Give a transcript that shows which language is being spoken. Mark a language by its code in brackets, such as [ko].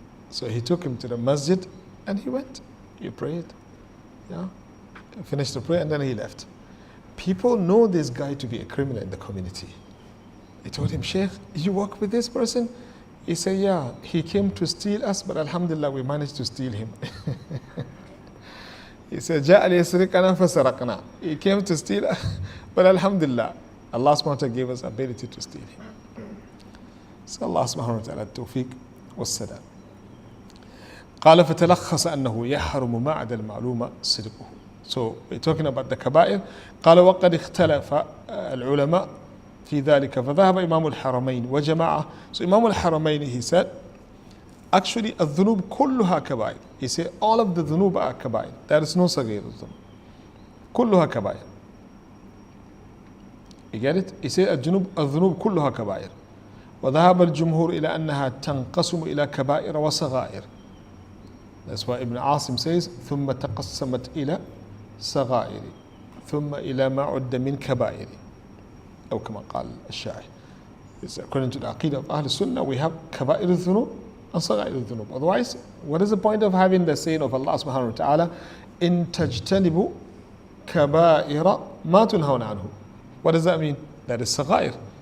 [en] So he took him to the masjid and he went. He prayed. Yeah. He finished the prayer and then he left. People know this guy to be a criminal in the community. They told him, Sheikh, you work with this person? He said, yeah, he came to steal us, but alhamdulillah, we managed to steal him. He said, جاء ليسرقنا فسرقنا. He came to steal us, but alhamdulillah, Allah subhanahu wa ta'ala gave us ability to steal him. So Allah subhanahu wa ta'ala [ar] التوفيق والسداد. قال فتلخص أنه يحرم ما عدا المعلومة صدقه. [en] So we're talking about the كبائر. [ar] قال وقد اختلف العلماء في ذلك فذهب إمام الحرمين وجماعة. [en] So Imam al-Haramain, he said, actually [ar] الذنوب كلها كبائر. [en] He said all of the ذنوب are كبائر. There is no [ar] صغير الذنوب. كلها كبائر. [en] You get it? He said [ar] الذنوب كلها كبائر. وذهب الجمهور إلى أنها تنقسم إلى كبائر وصغائر. [en] That's why Ibn Asim says [ar] ثم تقسمت إلى صغائر ثم إلى ما عد من كبائر. أو كما قال الشاعر. [en] It's according to the Aqidah of Ahl Sunnah, we have كبائر الذنوب and صغائر الذنوب. Otherwise, what is the point of having the saying of Allah subhanahu wa ta'ala, [ar] إن تجتنبوا كبائر ما تنهون عنه? [en] What does that mean? That is صغائر.